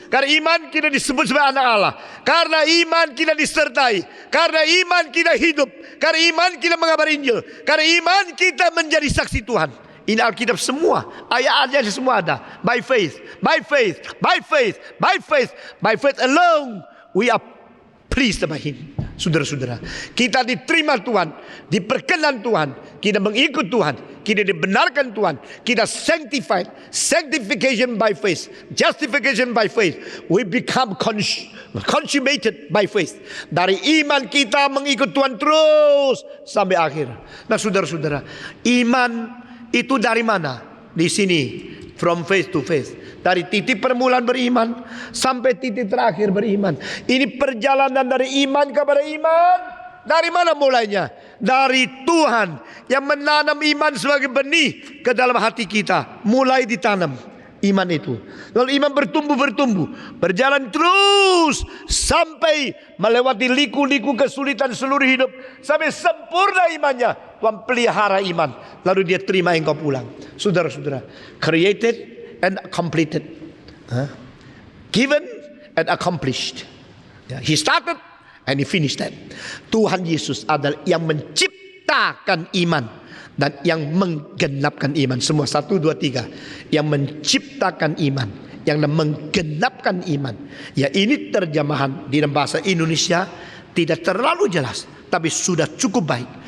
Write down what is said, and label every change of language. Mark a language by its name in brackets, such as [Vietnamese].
[Indonesian] Karena iman kita disebut sebagai anak Allah. Karena iman kita disertai. Karena iman kita hidup. Karena iman kita mengabar Injil. Karena iman kita menjadi saksi Tuhan. Ini Alkitab semua, ayat-ayatnya semua ada. [English] By faith, by faith, by faith, by faith, by faith alone we are pleased by Him. [Indonesian] Saudara-saudara, kita diterima Tuhan, diperkenan Tuhan, kita mengikut Tuhan, kita dibenarkan Tuhan, kita [English] sanctified, sanctification by faith, [Indonesian] justification by faith, we become consummated by faith. Dari iman kita mengikut Tuhan terus sampai akhir. Nah, saudara-saudara, iman itu dari mana? Di sini, [English] from faith to faith. [Indonesian] Dari titik permulaan beriman sampai titik terakhir beriman. Ini perjalanan dari iman kepada iman. Dari mana mulainya? Dari Tuhan yang menanam iman sebagai benih ke dalam hati kita. Mulai ditanam iman itu. Lalu iman bertumbuh. Berjalan terus sampai melewati liku-liku kesulitan seluruh hidup. Sampai sempurna imannya. Tuhan pelihara iman. Lalu dia terima engkau pulang. Saudara-saudara, [English] created and completed, given and accomplished. He started and he finished that. [Indonesian] Tuhan Yesus adalah yang menciptakan iman dan yang menggenapkan iman. Semua 1, 2, 3. Yang menciptakan iman, yang menggenapkan iman. Ya, ini terjemahan di dalam bahasa Indonesia tidak terlalu jelas, tapi sudah cukup baik.